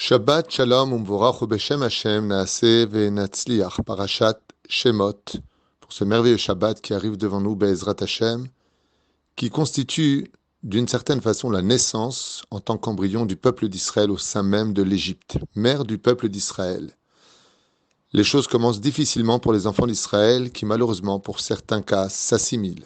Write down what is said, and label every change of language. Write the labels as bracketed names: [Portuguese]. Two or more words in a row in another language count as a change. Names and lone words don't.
[Hebrew] שבת שלום ומבורך בשם השם נעשה ונצליח פרשת שמות [French] pour ce merveilleux Shabbat qui arrive devant nous [Hebrew] בעזרת השם, [French] qui constitue d'une certaine façon la naissance en tant qu'embryon du peuple d'Israël au sein même de l'Égypte, mère du peuple d'Israël. Les choses commencent difficilement pour les enfants d'Israël qui malheureusement pour certains cas s'assimilent.